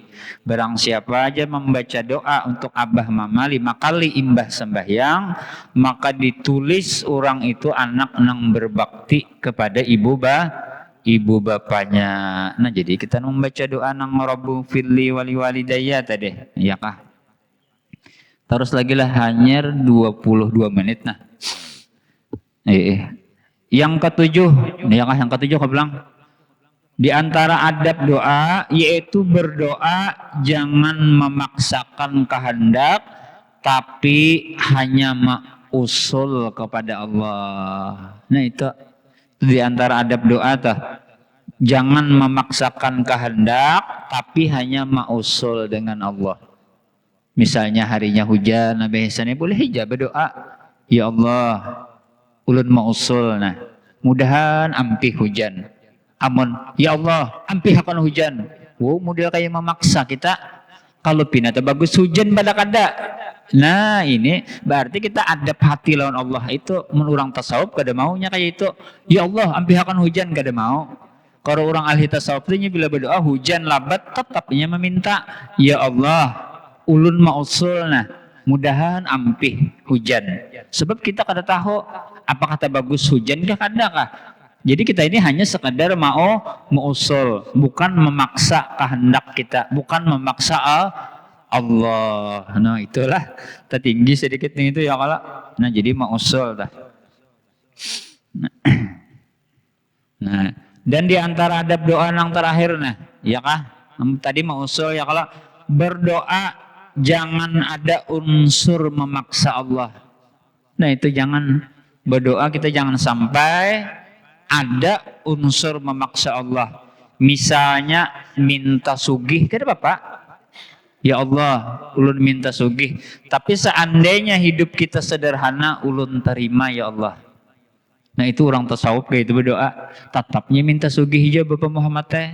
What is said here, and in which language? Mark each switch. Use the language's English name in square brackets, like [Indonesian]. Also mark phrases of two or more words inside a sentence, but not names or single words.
[Banjar] Barang siapa aja membaca doa untuk abah mama 5 kali imbah sembahyang, maka ditulis orang itu anak nang berbakti kepada ibu bapaknya. Nah jadi kita membaca doa nang [Arabic] رب اغفر لي ولوالدي [Banjar] tadi ya kah. Terus lagi lah hanya 22 menit nah. [Indonesian] Yang ketujuh, ya kah yang ketujuh kau bilang di antara adab doa yaitu berdoa jangan memaksakan kehendak tapi hanya usul kepada Allah. [Banjar] Nah itu di antara adab doa tuh. Jangan memaksakan kehendak tapi hanya mausul dengan Allah. Misalnya harinya hujan, biasanya boleh hija berdoa, [Arabic] ya Allah, [Banjar] ulun mausul nah, mudahan ampih hujan. Amun, [Arabic] ya Allah, [Banjar] ampih akan hujan. Wow, model kayak memaksa kita. Kalau pinata bagus hujan pada kada. Nah ini berarti kita adab hati lawan Allah itu menurang tasawuf kada maunya kayak itu. [Arabic] Ya Allah, [Banjar] ampih akan hujan kada mau. Kalau orang ahli tasawuf ini bila berdoa hujan labat tetapnya meminta, [Arabic] ya Allah, [Banjar] ulun mausul nah, mudahan ampih hujan. Sebab kita kada tahu apa kata bagus hujan kah kada kah. [Indonesian] Jadi kita ini hanya sekadar mausul, bukan memaksa kehendak kita, bukan memaksa Allah. Nah itulah tertinggi sedikit itu ya kalau. [Banjar] Nah jadi mausul dah. [Indonesian] Nah dan di antara adab doa yang terakhir nah, ya kah? Tadi mausul ya kalau berdoa jangan ada unsur memaksa Allah. Nah itu jangan berdoa kita jangan sampai ada unsur memaksa Allah. [Banjar] Misalnya minta sugih, kada Bapak? [Arabic] Ya Allah, [Banjar] ulun minta sugih. [Indonesian] Tapi seandainya hidup kita sederhana, ulun terima [Arabic] ya Allah. [Banjar] Nah itu orang tasawuf kayak itu berdoa. Tetapnya minta sugih aja Bapak Muhammad teh.